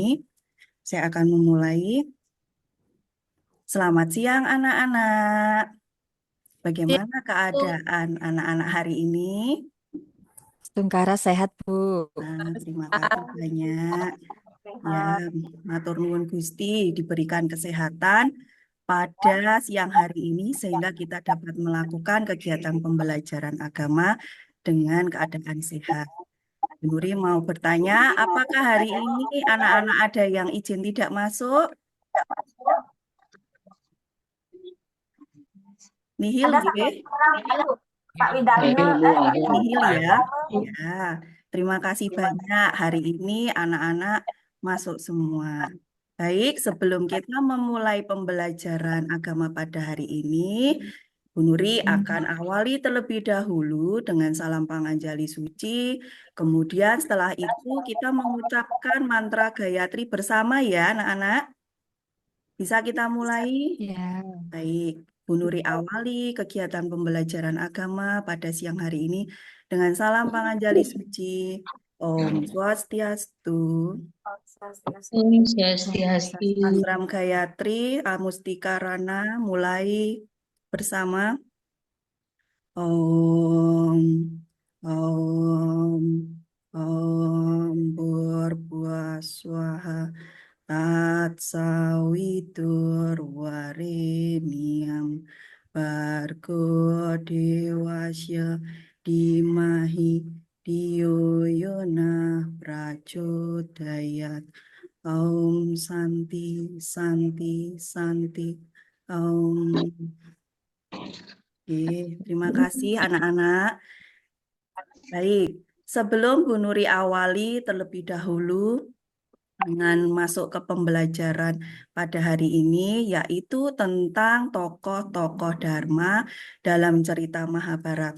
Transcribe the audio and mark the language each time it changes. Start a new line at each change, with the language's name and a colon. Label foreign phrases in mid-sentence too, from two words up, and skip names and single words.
Indonesian: Saya akan memulai. Selamat siang anak-anak. Bagaimana keadaan anak-anak hari ini? Tungkara sehat, Bu. Terima kasih banyak. Ya,
Javanese: matur nuwun Gusti
Indonesian: diberikan kesehatan pada siang hari ini sehingga kita dapat melakukan kegiatan pembelajaran agama dengan keadaan sehat. Nuri mau bertanya, apakah hari ini anak-anak ada yang izin tidak masuk? Nihil, Ada nggih? Pak Widaryo. Nihil ya. Ya, terima kasih banyak. Hari ini anak-anak masuk semua. Baik, sebelum kita memulai pembelajaran agama pada hari ini, Bu Nuri akan awali terlebih dahulu dengan salam panganjali suci. Kemudian setelah itu kita mengucapkan mantra Gayatri bersama ya, anak-anak. Bisa kita mulai? Ya. Baik, Bu Nuri awali kegiatan pembelajaran agama pada siang hari ini dengan salam panganjali suci.
Sanskrit: ॐ स्वस्त्यस्तु, ॐ स्वस्त्यस्तु.
Indonesian: Mantram Gayatri, Amustika Rana, mulai bersama.
Sanskrit: ॐ ॐ ॐ भूर्भुवः स्वाहा तत्सवितुर्वरेण्यं भर्गो देवस्य धीमहि धियो यो नः प्रचोदयात् ॐ शान्ति शान्ति शान्ति ॐ.
Indonesian: Oke, terima kasih anak-anak. Baik, sebelum Bu Nuri awali terlebih dahulu dengan masuk ke pembelajaran pada hari ini, yaitu tentang tokoh-tokoh Dharma dalam cerita Mahabharata.